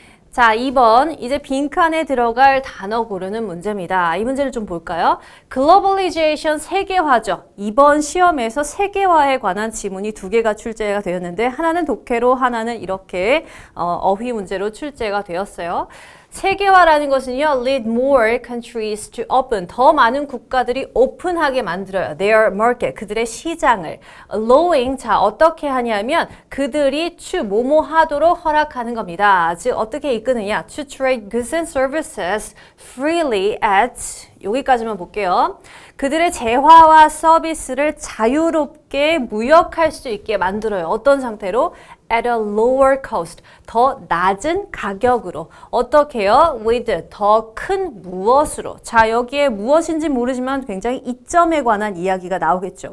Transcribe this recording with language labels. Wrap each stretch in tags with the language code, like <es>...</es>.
<ko>자, 2번 이제 빈칸에 들어갈 단어 고르는 문제입니다. 이 문제를 좀 볼까요? 글로벌리제이션 세계화죠. 이번 시험에서 세계화에 관한 지문이 2개가 출제가 되었는데 하나는 독해로 하나는 이렇게 어휘 문제로 출제가 되었어요. 세계화라는 것은요,</ko> <en>lead more countries to open.</en> <ko>더 많은 국가들이 오픈하게 만들어요.</ko> <en>Their market.</en> <ko>그들의 시장을.</ko> <en>allowing.</en> <ko>자, 어떻게 하냐면 그들이 뭐뭐 하도록 허락하는 겁니다. 즉, 어떻게 이끄느냐.</ko> <en>to trade goods and services freely at</en> <ko>여기까지만 볼게요. 그들의 재화와 서비스를 자유롭게 무역할 수 있게 만들어요. 어떤 상태로?</ko> <en>At a lower cost.</en> <ko>더 낮은 가격으로. 어떻게 해요? With 더 큰 무엇으로. 자, 여기에 무엇인지 모르지만 굉장히 이점에 관한 이야기가 나오겠죠.</ko>